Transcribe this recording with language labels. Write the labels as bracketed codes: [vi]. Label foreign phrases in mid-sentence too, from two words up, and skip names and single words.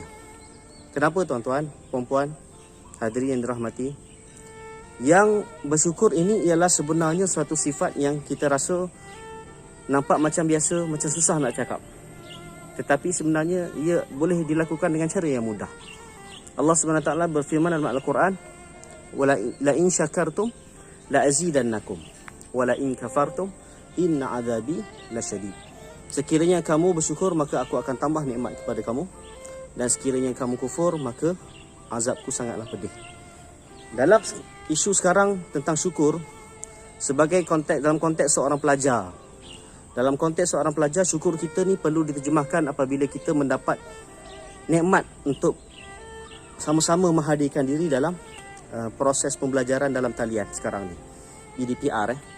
[ms] Kenapa tuan-tuan, puan-puan, hadirin yang dirahmati? Yang bersyukur ini ialah sebenarnya suatu sifat yang kita rasa nampak macam biasa, macam susah nak cakap. Tetapi sebenarnya ia boleh dilakukan dengan cara yang mudah. Allah SWT berfirman dalam Al-Quran, [ar] "لئن شكرتم لأزيدنكم ولئن كفرتم إن عذابي لشديد." [ms] Sekiranya kamu bersyukur, maka aku akan tambah nikmat kepada kamu, dan sekiranya kamu kufur, maka azabku sangatlah pedih. Dalam isu sekarang tentang syukur, dalam konteks seorang pelajar, syukur kita ni perlu diterjemahkan apabila kita mendapat nikmat untuk sama-sama menghadirkan diri dalam proses pembelajaran dalam talian sekarang ni, PDPR.